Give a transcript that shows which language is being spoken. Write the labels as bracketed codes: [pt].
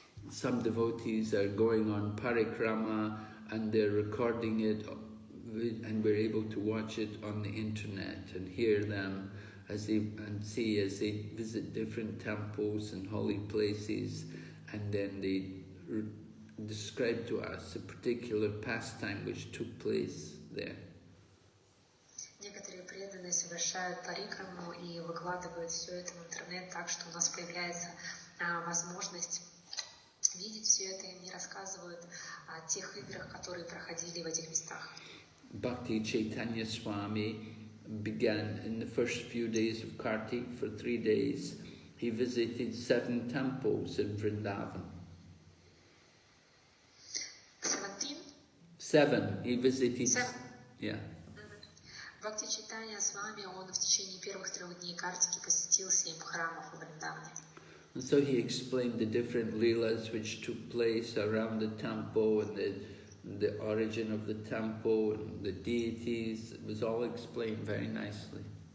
[en] Some devotees are going on parikrama and they're recording it, and we're able to watch it on the internet and hear them as they visit different temples and holy places, and then they describe to us a particular pastime which took place there. [ru] Некоторые преданные совершают парикраму и выкладывают все это в интернет, так что у нас появляется возможность видеть все это, и они рассказывают о тех играх, которые проходили в этих местах. [en] Bhakti Chaitanya Swami began in the first few days of Kartik. For 3 days, he visited 7 temples in Vrindavan. 7. He visited. 7. Yeah. [ru] Бхакти Чайтанья Свами, он в течение первых 3 дней Картики посетил 7 храмов в Вриндаване. [en] And so he explained the different leelas which took place around the temple and the origin of the temple and the deities. It was all explained very nicely.